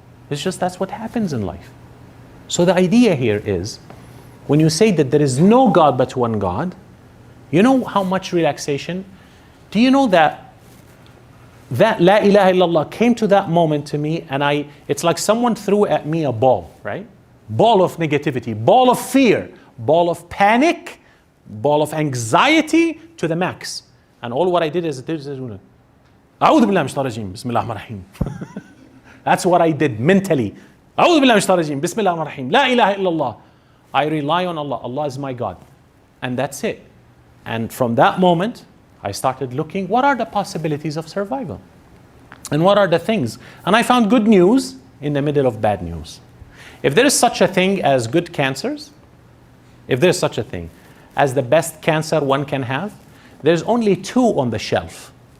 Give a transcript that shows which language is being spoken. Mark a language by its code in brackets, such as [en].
[en] It's just that's what happens in life. So the idea here is, when you say that there is no God but one God, you know how much relaxation? Do you know that [ar] La ilaha illallah [en] came to that moment to me and it's like someone threw at me a ball, right? Ball of negativity, ball of fear, ball of panic, ball of anxiety to the max. And all what I did is, [ar] أعوذ بالله من الشيطان الرجيم بسم الله الرحمن الرحيم. [en] That's what I did mentally. [ar] أعوذ بالله من الشيطان الرجيم بسم الله الرحمن الرحيم لا إله إلا الله. [en] I rely on Allah. Allah is my God. And that's it. And from that moment, I started looking, what are the possibilities of survival? And what are the things? And I found good news in the middle of bad news. If there is such a thing as good cancers, if there is such a thing as the best cancer one can have, there's only 2 on the shelf.